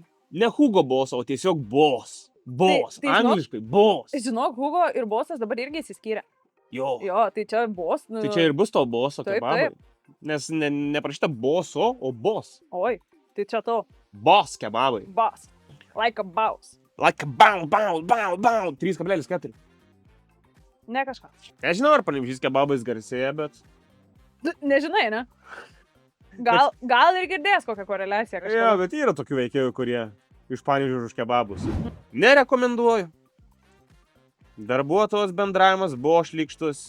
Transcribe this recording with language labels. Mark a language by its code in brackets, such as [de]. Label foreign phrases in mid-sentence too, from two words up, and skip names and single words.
[lt] Ne Hugo boso, o tiesiog bos. Bos. Tai žinok- Angliškai bos. Žinok, Hugo ir bosas dabar irgi įsiskyrė. Jo. Jo, tai čia bos. Nu... Tai čia ir bus to boso Taip, kebabai. taip. Nes neprašyta boso, o bos. Oi, tai čia to. Bos kebabai. [en] Boss. Like a boss. Like a bound. 3,4. [lt] Ne kažką. Nežinau, ar Panevėžys kebabais garsėja, bet... Nu, nežinai, ne? Gal ir girdės kokią koreliaciją Jo, kažką. bet yra tokių veikėjų, kurie iš Panevėžio už kebabus. Nerekomenduoju. Darbuotojos bendravimas buvo šlykštus.